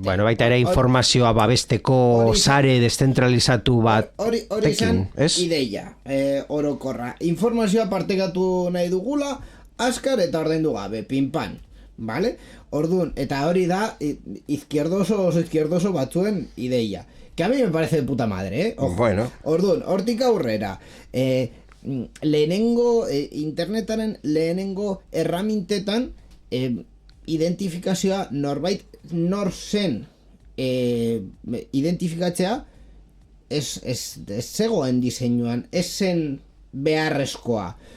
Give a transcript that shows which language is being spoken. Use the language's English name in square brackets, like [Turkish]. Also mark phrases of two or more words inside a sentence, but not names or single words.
[Basque] Bueno, baita ere informazioa babesteko sare deszentralizatu bat hori izan ideia orokorra. Informazioa partekatu nahi dugula, azkar eta ordaindu gabe, pinpan, vale? Orduan, eta hori da izquierdoso batzuen ideia. [Spanish] Que a mí me parece de puta madre, Ojo. [Basque] Bueno. Orduan, hortik aurrera, internetaren lehenengo erramintetan identifikazioa norbait nor zen identifikatzea ez zegoen diseinuan, ez zen beharrezkoa.